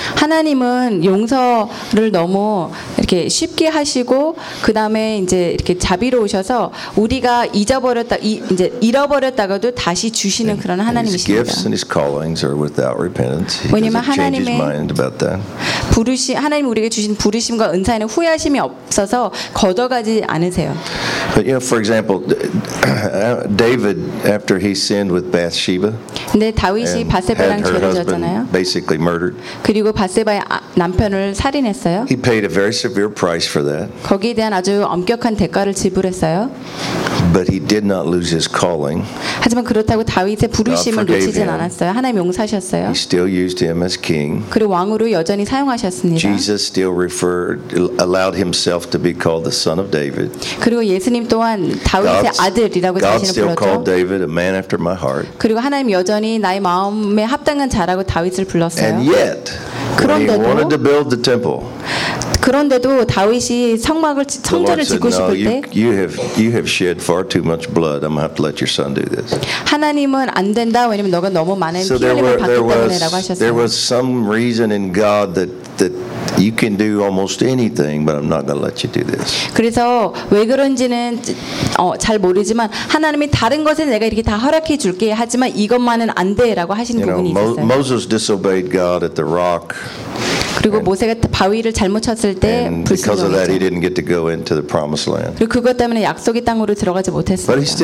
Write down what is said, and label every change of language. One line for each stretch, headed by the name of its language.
Korean: 하나님은 용서를 너무 이렇게 쉽게 하시고 그 다음에 이제 이렇게 자비로우셔서 우리가 잊어버렸다 이제 잃어버렸다가도 다시 주시는 그런 하나님이십니다.
English: His gifts and his callings are without repentance. He doesn't change his mind about that.
Korean: 부르심 하나님 우리에게 주신 부르심과 은사에는 후회하심이 없어서 거둬가지 않으세요.
English: But you know, for example, David, after he sinned with Bathsheba,
Korean: 근데 다윗이 바세바랑 죄를 지었잖아요.
English: Basically murdered.
Korean: 그리고 바세바의 남편을 살인했어요.
English: He paid a very severe price for that.
Korean: 거기에 대한 아주 엄격한 대가를 지불했어요.
English: But he did not lose his calling.
Korean: 하지만 그렇다고 다윗의 부르심을 놓치진 않았어요. 하나님 용서하셨어요.
English: He still used him as king.
Korean: 그리고 왕으로 여전히 사용하셨습니다.
English: Jesus still allowed himself to be called the son of David.
Korean: 그리고 예수님 또한 다윗의 아들이라고 자신을
English: God still called David a man after my heart.
Korean: 그리고 하나님 여전히 나의 마음에 합당한 자라고 다윗을 불렀어요.
English: And yet, when he wanted to build the temple.
Korean: 그런데도 다윗이 성막을 성전을 짓고 싶을 때
English: you have shed far too much blood. I'm gonna have to let your son do this.
Korean: 하나님은 안 된다. 왜냐면 너가 너무 많은 피 흘림을 받기 때문에라고 하셨어요.
English: There was some reason in God that you can do almost anything, but I'm not gonna let you do this.
Korean: 그래서 왜 그런지는 잘 모르지만 하나님이 다른 것에 내가 이렇게 다 허락해 줄게. 하지만 이것만은 안 돼라고 하신 부분이 있었어요.
English: Moses disobeyed God at the rock.
Korean: 그리고 모세가 바위를 잘못 쳤을 때 불순종했죠. 그리고 그것 때문에 약속의 땅으로 들어가지 못했어요.